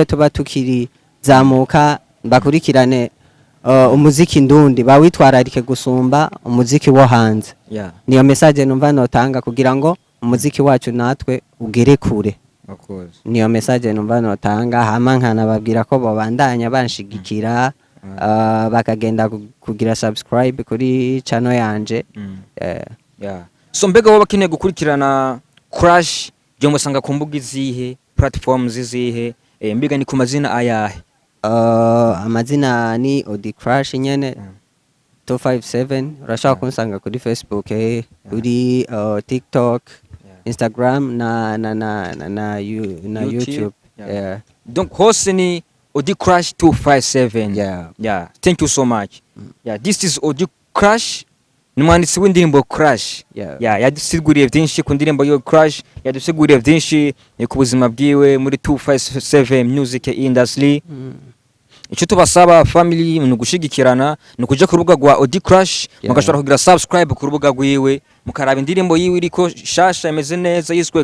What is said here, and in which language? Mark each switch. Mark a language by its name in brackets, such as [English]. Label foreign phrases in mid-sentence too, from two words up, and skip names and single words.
[Rundi] tuba tukiri zamuka bakurikirane umuziki Ndundi bawitwararike gusumba umuziki wo hanze niyo message numva notanga kugira ngo umuziki wacu natwe ugere kure niyo message numva notanga hama nkanababwira ko babandanya banshigikira bakagenda kugira subscribe kuri channel yanje so mbega wowe bakeneye gukurikirana Crash byo musanga ku mbuga izihe platforms izihe mbega ni ku mazina ayahe amazina ni Odi Crash nyene 257 urashaka kunsanga kuri Facebook kuri TikTok Instagram na YouTube donc hose ni Odi Crash 257 [English] thank you so much this is [Rundi] Odi Crash numwanditsi w'indirimbo Crash yadusiguriye byinshi ku ndirimbo yo Crash yadusiguriye byinshi ku buzima bwiwe muri 257 [English] music industry [Rundi] icyo tubasaba family ni gushigikirana ni kuja ku rubuga rwa Odi Crash mugashobora kugira subscribe ku rubuga rwiwe mukaraba indirimbo yiwe iriko shasha imeze neza yiswe